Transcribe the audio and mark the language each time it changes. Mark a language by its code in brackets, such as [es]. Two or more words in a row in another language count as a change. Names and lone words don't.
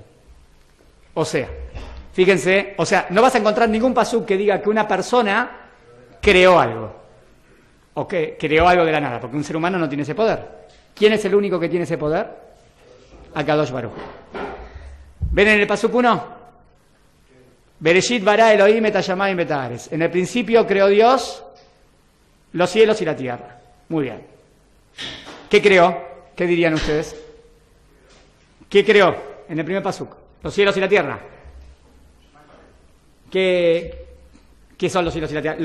[es] O sea, fíjense, no vas a encontrar ningún pasuk que diga que una persona creó algo. O que creó algo de la nada, porque un ser humano no tiene ese poder. ¿Quién es el único que tiene ese poder? [he] הקדוש ברוך הוא. [es] ¿Ven en el pasuk 1? [he] בראשית ברא אלהים את השמים את הארץ. [es] En el principio creó Dios los cielos y la tierra. Muy bien. ¿Qué creó? ¿Qué dirían ustedes? ¿Qué creó en el primer pasuk? Los cielos y la tierra. ¿Qué son los cielos y la tierra?